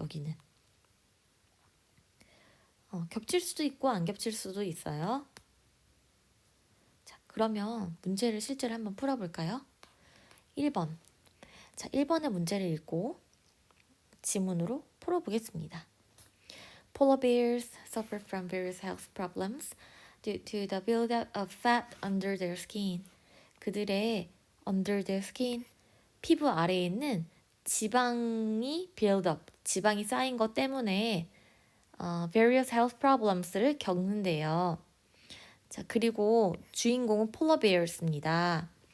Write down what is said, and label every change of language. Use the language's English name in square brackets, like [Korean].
[Korean] 여기는 겹칠 수도 있고 안 겹칠 수도 있어요. 자, 그러면 문제를 실제로 한번 풀어볼까요? 1번. 자, 1번의 문제를 읽고 지문으로 풀어보겠습니다. [English] Polar bears suffer from various health problems due to the buildup of fat under their skin. [Korean] 그들의 [English] under their skin, [Korean] 피부 아래에 있는 지방이 [English] build up, [Korean] 지방이 쌓인 것 때문에 [English] various health problems [Korean] 를 겪는데요. 자, 그리고 주인공은 polar bears입니다.